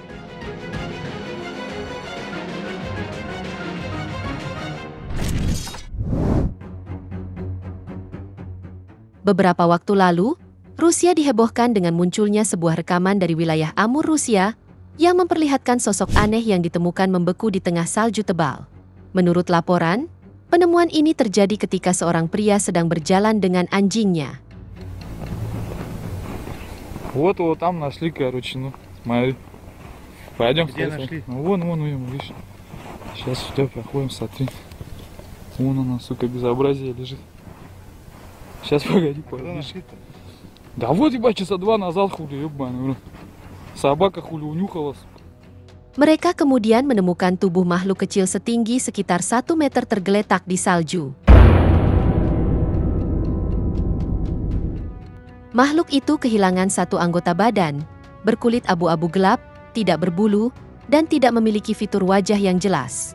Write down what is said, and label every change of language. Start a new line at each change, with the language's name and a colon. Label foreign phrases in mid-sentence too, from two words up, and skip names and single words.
Indonesian: Beberapa waktu lalu, Rusia dihebohkan dengan munculnya sebuah rekaman dari wilayah Amur, Rusia, yang memperlihatkan sosok aneh yang ditemukan membeku di tengah salju tebal. Menurut laporan, penemuan ini terjadi ketika seorang pria sedang berjalan dengan anjingnya.
Russian: Вот там нашли, короче, ну, смотри. Пойдем. Где нашли? Ну, вон, видишь. Сейчас сюда проходим, смотри. Вон она, сука, безобразие лежит. Сейчас, погоди, Когда пойдем. нашли-то? Да вот, ебать, часа 2 назад, хули, ебаный, собака хули унюхала, сука.
Indonesian: Mereka kemudian menemukan tubuh makhluk kecil setinggi sekitar 1 meter tergeletak di salju. Makhluk itu kehilangan satu anggota badan, berkulit abu-abu gelap, tidak berbulu, dan tidak memiliki fitur wajah yang jelas.